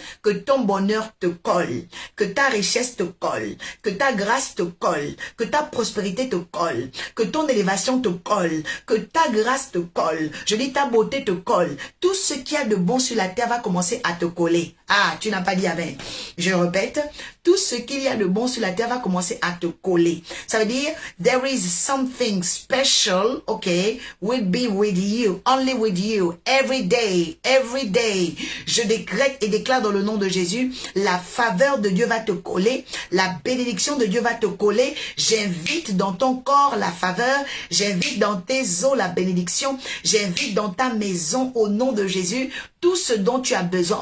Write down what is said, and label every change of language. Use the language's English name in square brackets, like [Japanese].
[French] Que ton bonheur te colle, que ta richesse te colle, que ta grâce te colle, que ta prospérité te colle, que ton élévation te colle, que ta grâce te colle. Je dis ta beauté te colle. Tout ce qu'il y a de bon sur la terre va commencer à te coller. Ah, tu n'as pas dit amen. Je répète, tout ce qu'il y a de bon sur la terre va commencer à te coller. Ça veut dire, [English] there is something special, okay, will be with you, only with you, every day, every day. [French] Je décrète et déclare dans le nom de Jésus, la faveur de Dieu va te coller, la bénédiction de Dieu va te coller. J'invite dans ton corps la faveur, j'invite dans tes os la bénédiction, j'invite dans ta maison au nom de Jésus tout ce dont tu as besoin.